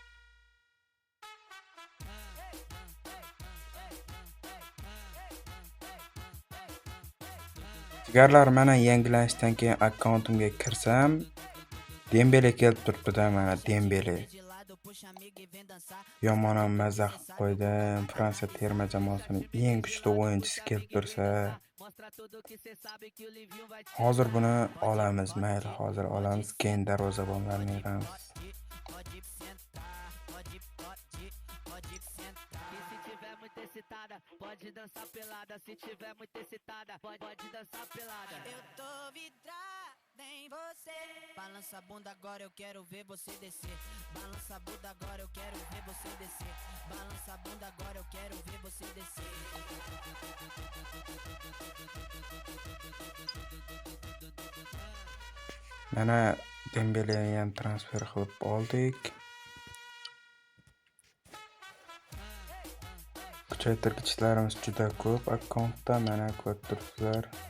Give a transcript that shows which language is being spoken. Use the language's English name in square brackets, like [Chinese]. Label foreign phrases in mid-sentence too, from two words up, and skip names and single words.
[Uzbek] Jigarlar, mana yangilanishdan keyin akkauntimga kirsam, Dembele kelib turibdi-da, mana Dembele. Yomonam mazza qilib qo'ydim. Fransiya terma jamoasining eng kuchli o'yinchisi kelib tursa, hozir buni olamiz, mayli, hozir olamiz, keyin darvozabonlarni yig'amiz. [Portuguese] Pode dançar pelada, se tiver muito excitada, pode dançar pelada. Eu tô vidrada em você. Balança a bunda agora, eu quero ver você descer. Balança a bunda agora, eu quero ver você descer. Balança a bunda agora, eu quero ver você descer. [Uzbek] Mana Dembeleni ham transfer qilib oldik. Kuchaytirgichlarimiz juda ko'p akkauntda, mana ko'rib turibsizlar.